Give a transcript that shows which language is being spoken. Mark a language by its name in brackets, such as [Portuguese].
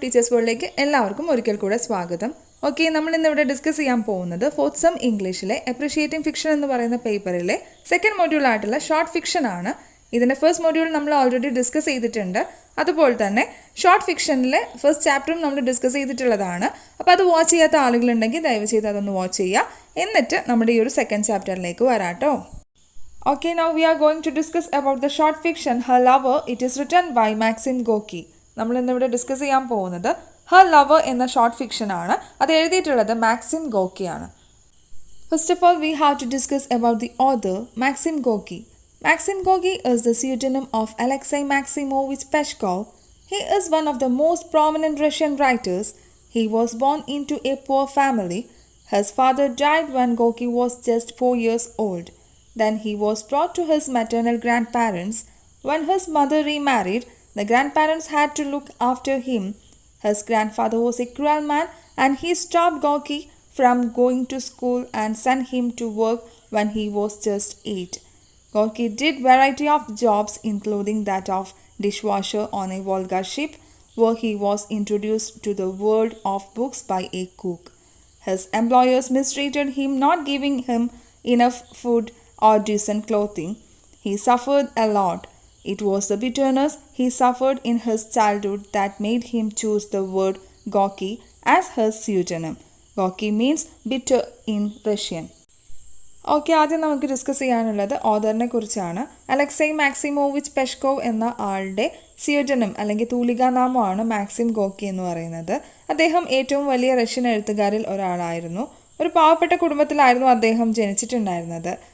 [Malayalam] Teachers വേൾഡിലേക്ക് എല്ലാവർക്കും ഒരിക്കൽ കൂടെ സ്വാഗതം. ഓക്കെ, നമ്മൾ ഇന്നിവിടെ ഡിസ്കസ് ചെയ്യാൻ പോകുന്നത് ഫോർത്ത് സെം ഇംഗ്ലീഷിലെ അപ്രിഷിയേറ്റിംഗ് ഫിക്ഷൻ എന്ന് പറയുന്ന പേപ്പറിലെ സെക്കൻഡ് മൊഡ്യൂൾ ആയിട്ടുള്ള ഷോർട്ട് ഫിക്ഷൻ ആണ്. ഇതിൻ്റെ ഫസ്റ്റ് മൊഡ്യൂൾ നമ്മൾ ഓൾറെഡി ഡിസ്കസ് ചെയ്തിട്ടുണ്ട്. അതുപോലെ തന്നെ ഷോർട്ട് ഫിക്ഷനിലെ ഫസ്റ്റ് ചാപ്റ്ററും നമ്മൾ ഡിസ്കസ് ചെയ്തിട്ടുള്ളതാണ്. അപ്പോൾ അത് വാച്ച് ചെയ്യാത്ത ആളുകളുണ്ടെങ്കിൽ ദയവ് ചെയ്ത് അതൊന്ന് വാച്ച് ചെയ്യുക. എന്നിട്ട് നമ്മുടെ ഈ ഒരു സെക്കൻഡ് ചാപ്റ്ററിലേക്ക് വരാട്ടോ. [English] Okay, now we are going to discuss about the short fiction Her Lover. It is written by Maxim Gorky. [Malayalam] നമ്മൾ ഇന്നിവിടെ ഡിസ്കസ് ചെയ്യാൻ പോകുന്നത് ഹർ ലവർ എന്ന ഷോർട്ട് ഫിക്ഷൻ ആണ്. അത് എഴുതിയിട്ടുള്ളത് Maxim ഗോക്കിയാണ്. [English] First of all we have to discuss about the author Maxim ഗോക്കി. Maxim Gorky is the pseudonym of Alexei Maximovich Peshkov. He is one of the most prominent Russian writers. He was born into a poor family. His father died when Gorky was just 4 years old. Then he was brought to his maternal grandparents. When his mother remarried, the grandparents had to look after him. His grandfather was a cruel man and he stopped Gorky from going to school and sent him to work when he was just 8. Gorky did variety of jobs including that of dishwasher on a Volga ship where he was introduced to the world of books by a cook. His employers mistreated him, not giving him enough food or decent clothing. He suffered a lot. It was the bitterness he suffered in his childhood that made him choose the word Gorky as his pseudonym. Gorky means bitter in Russian. [Malayalam] Okay, ആദ്യം നമുക്ക് discuss ചെയ്യാനുള്ളത് ഓഥറിനെ കുറിച്ചാണ്. അലക്സൈ Maximovich പെഷ്കോവ് എന്ന ആളുടെ സ്യൂഡനം അല്ലെങ്കിൽ തൂലികാനാമമാണ് Maxim ഗോക്കി എന്ന് പറയുന്നത്. അദ്ദേഹം ഏറ്റവും വലിയ റഷ്യൻ എഴുത്തുകാരിൽ ഒരാളായിരുന്നു. ഒരു പാവപ്പെട്ട കുടുംബത്തിലായിരുന്നു അദ്ദേഹം ജനിച്ചിട്ടുണ്ടായിരുന്നത്.